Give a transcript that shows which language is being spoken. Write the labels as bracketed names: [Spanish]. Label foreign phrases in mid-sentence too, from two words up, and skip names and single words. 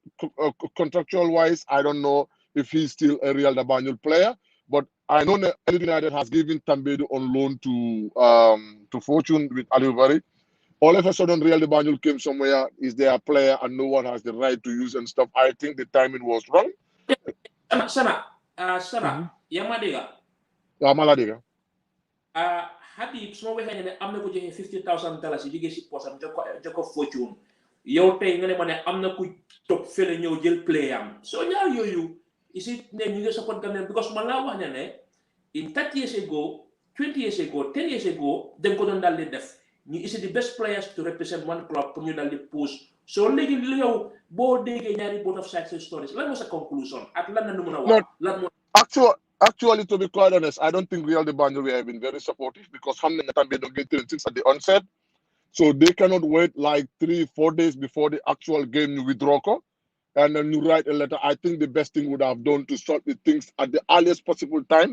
[English] contractual wise, I don't know if he's still a Real de Banjul player, but I know that Elite United has given Tambedu on loan to Fortune with Alivary. All of a sudden, Real de Banjul came somewhere, is there a player and no one has the right to use and stuff. I think the timing was wrong. Sana, Yamadega. Maladiga. [Wolof] Habib suma waxee ne am na ko joxe $50,000 yi jógee si posam joko Fortune yow tey nga ne ma ne am na ku topp fële ñëw jël play am so ñaar yooyu isi ne ñu ngi support Gambia because man laa wax ne [English] in 30 years ago [Wolof] 20 years ago 10 years ago dañ ko doon daal di def ñu isi [English] the best players to represent one club [Wolof] pour ñu daal di push so léegi li yow boo déggee ñaari [English] both of sides stories [Wolof] lan moo sa conclusion ak lan la nu mën a wax lan moo [English] Actually, to be quite honest, I don't think Real de Banjul have been very supportive because Hamden and Tambe don't get things at the onset. So they cannot wait like 3-4 days before the actual game you withdraw and then you write a letter. I think the best thing would have done to sort the things at the earliest possible time.